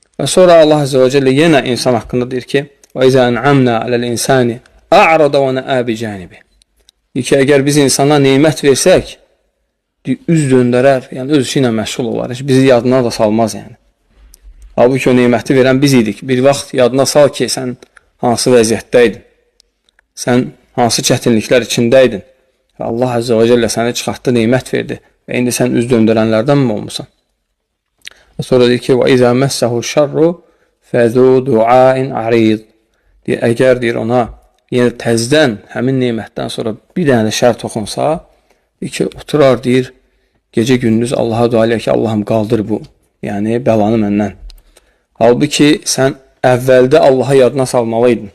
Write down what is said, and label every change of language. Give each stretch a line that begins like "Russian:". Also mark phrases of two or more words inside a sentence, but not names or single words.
Azerbaijani: Və sonra Allah Azze və Celle yenə insan haqqında deyir ki,
Arabic: وَإِذَا أَنْعَمْنَا عَلَى الْإِنسَانِ أَعْرَضَ وَنَأَى بِجَانِبِ.
Azerbaijani: Deyir ki, əgər biz insana neymət versək, üz döndərər, yəni öz işi ilə məşğul olar, bizi yadına da salmaz yəni. Halbuki o neyməti verən biz idik. Bir vaxt yadına sal ki, sən hansı vəziyyətdəydin, sən hansı çətinliklər içindəydin və Allah Azze və Celle səni çıxartdı, neymət verdi və indi sən üz döndürənlərdən mi olmusan? Və sonra deyir ki,
Arabic: وَإِذَا مَسَّهُ الشَّرُّ فَذُو دُعَاءٍ عَرِيضٍ.
Azerbaijani: Deyir, əgər deyir ona yəni təzdən həmin neymətdən sonra bir dənə şər toxunsa, deyir ki, oturar deyir, gecə gündüz Allaha dua eləyir ki, Allahım qaldır bu, yəni bəlanı məndən. Halbuki sən əvvəldə Allaha yadına salmalıydın.